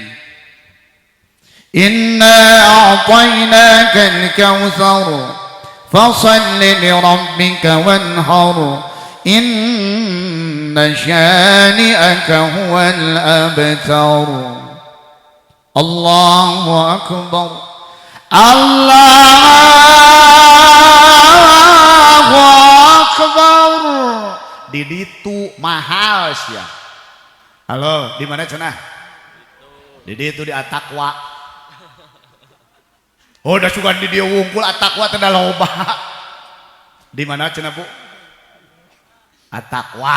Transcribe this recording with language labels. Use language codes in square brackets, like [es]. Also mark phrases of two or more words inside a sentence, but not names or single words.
[ar] إنا أعطيناك الكوثر فصل لربك وانحر. إن شانئك هو الأبتر. الله أكبر. الله أكبر. [su] Di ditu mahal sia. Halo, di mana cenah? Di ditu di Atakwa. Oh, da sugan di dieu wungkul Atakwa teh da loba. Di mana cenah, Bu? Atakwa.